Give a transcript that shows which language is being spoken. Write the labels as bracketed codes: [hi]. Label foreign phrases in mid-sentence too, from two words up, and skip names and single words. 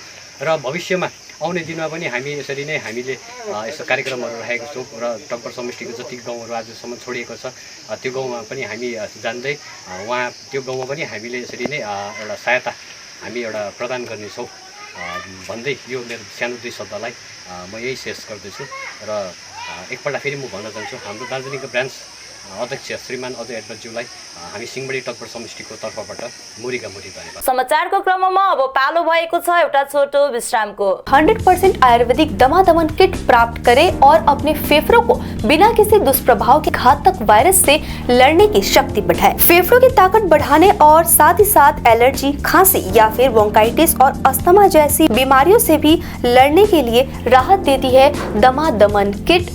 [ne] र भविष्यमा आउने दिनमा पनि हामी यसरी नै हामीले यस्तो कार्यक्रमहरू राखेका छौँ र टपर समष्टिको जति गाउँहरू आजसम्म छोडिएको छ त्यो गाउँमा पनि हामी जान्दै त्यो गाउँमा पनि हामीले यसरी नै एउटा सहायता हामी एउटा प्रदान गर्नेछौँ भन्दै यो मेरो सानो 2 शब्दलाई म यही शेष गर्दैछु र एकपल्ट फेरि म भन्न चाहन्छु हाम्रो दार्जिलिङको ब्रान्च अध्यक्ष श्रीमान अजय एडवर्डज्यूलाई हामी सिंहमारी टपर समष्टिको तर्फबाट मुरीका मुरी धन्यवाद। समाचारको क्रममा अब पालो भएको छ एउटा छोटो विश्रामको। [hi] 100% आयुर्वेदिक दमा-दमन किट प्राप्त करें और अपने फेफड़ों को बिना किसी दुष्प्रभाव के घातक वायरस से लड़ने की शक्ति बढ़ाएं। फेफड़ों की ताकत बढ़ाने और साथ ही साथ एलर्जी, खांसी या फिर ब्रोंकाइटिस और अस्थमा जैसी बीमारियों से भी लड़ने के लिए राहत देती है दमा-दमन किट।